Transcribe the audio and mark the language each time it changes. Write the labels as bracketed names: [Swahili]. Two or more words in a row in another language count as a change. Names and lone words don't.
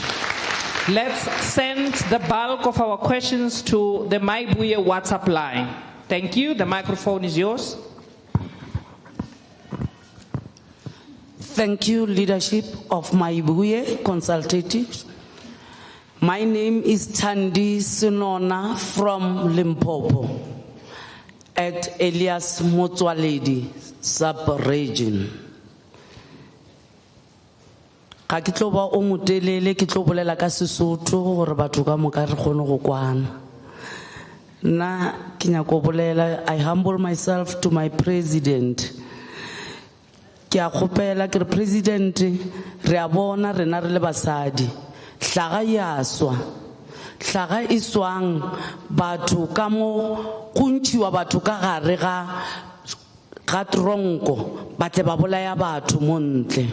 [English] Let's send the bulk of our questions to the Mayibuye WhatsApp line. Thank you. The microphone is yours. Thank you, leadership of Mayibuye Consultation. My name is Thandi Sinona from Limpopo at Elias Motswaledi sub-region. [Northern Sotho] Ka ke tlo ba o motelele ke tlo bolela ka Sesotho gore batho ka moka re kgone go kwana. Na ke nyaka go bolela, [English] I humble myself to my president. [Northern Sotho] Ke a kgopela ke re president re a bona rena re le basadi. Hlaga ya swa. Hlaga e swang batho ka mo kuntšiwa batho ka gare ga tronko ba tle ba bolaya batho mo ntle.